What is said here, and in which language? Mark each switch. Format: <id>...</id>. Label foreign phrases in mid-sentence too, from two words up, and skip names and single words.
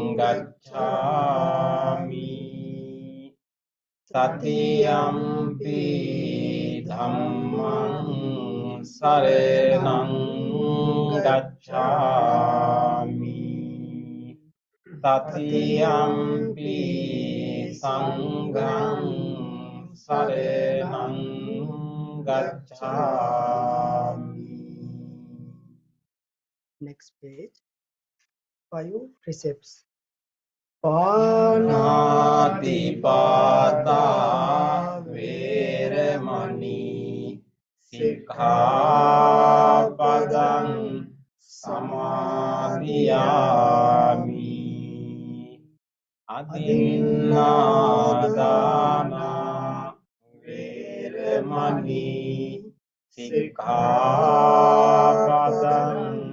<pi>gacchami Tatiyampi dhammang saranang gacchami Tatiyampi sanghang saranang gacchami.</pi> <en>Next page. 5 precepts.</en> <pi>පානාතිපාතා වේරමණී සික්ඛාපදං සමාදියාමි අදින්නාදානා වේරමණී සික්ඛාපදං</pi>